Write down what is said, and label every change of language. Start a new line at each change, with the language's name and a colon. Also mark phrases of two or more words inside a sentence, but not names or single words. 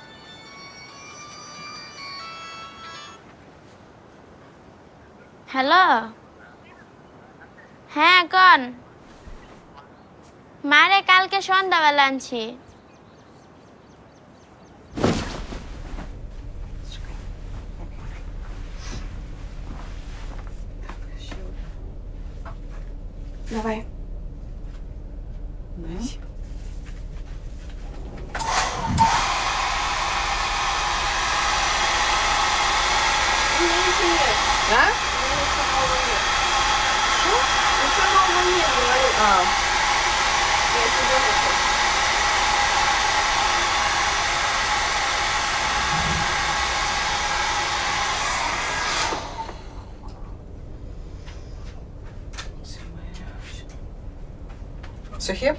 Bangla: হ্যালো হ্যাঁ কন মারে কালকে সন্ধ্যাবেলা আনছি
Russian: Давай. Да? Что? Ничего нового нет, говорю. Я тебе хочу.
Ukrainian: Сухі?